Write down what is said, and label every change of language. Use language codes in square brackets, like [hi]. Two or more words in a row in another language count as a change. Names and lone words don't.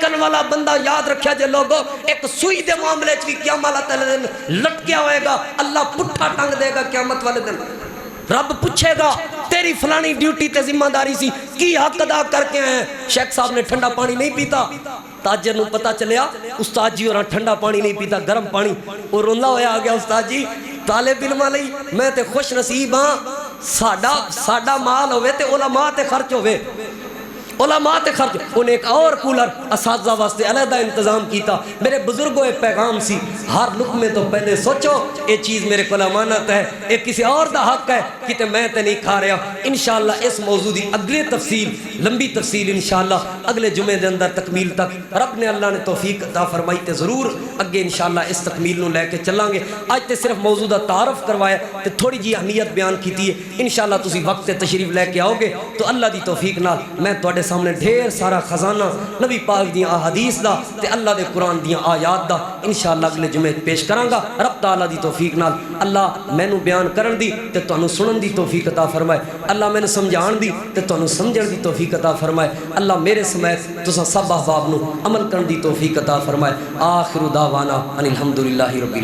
[pa] کرنے والا بندہ یاد رکھیا جے لوگوں ایک سوئی دے معاملے چ بھی قیامت والے دن لٹکیا ہوئے گا اللہ پٹھا ٹنگ دے گا قیامت والے دن رب پوچھے گا تیری فلانی ڈیوٹی تے ذمہ داری سی کی حق ادا کر کے ہیں شیخ صاحب نے ٹھنڈا پانی نہیں پیتا تاجر نو پتا چلیا استاد جی اور ٹھنڈا پانی نہیں پیتا گرم پانی اور روندا ہویا آ گیا استاد جی طالب علماں لئی میں تے خوش نصیب ہاں ساڈا مال ہوئے تے علماء تے خرچ ہوئے علماء تے خرچ انہیں ایک اور کولر اساتذہ واسطے علیحدہ انتظام کیتا میرے بزرگوں ایک پیغام سی ہر لقمے تو پہلے سوچو [ur] یہ چیز میرے کو امانت ہے [pa] یہ کسی اور دا حق ہے کہ میں تے نہیں کھا رہا انشاءاللہ اس موضوع دی اگلی تفصیل لمبی تفصیل انشاءاللہ اگلے جمعے دے اندر تکمیل تک رب نے اللہ نے توفیق عطا فرمائی تے ضرور اگے انشاءاللہ اس تکمیل نو لے کے چلیں گے آج تے صرف موضوع دا تعارف کروایا تے تھوڑی جی اہمیت بیان کیتی ہے انشاءاللہ تسی وقت تے تشریف لے کے آؤ گے تو اللہ دی توفیق نال میں تواڈے سامنے ڈھیر سارا خزانہ نبی پاک دیاں احادیث دا تے اللہ دے قرآن دیاں آیات دا انشاءاللہ اگلے جمعے پیش کراں گا رب تعالیٰ دی توفیق نال اللہ مینوں بیان کرن دی تے تانوں سنن دی توفیق عطا فرمائے اللہ مینوں سمجھان دی تے تانوں سمجھن دی توفیق عطا فرمائے اللہ میرے سمیت تساں سب احباب نو عمل کرن دی توفیق عطا فرمائے [ar] آخر دعوانا ان الحمدللہ رب العالمین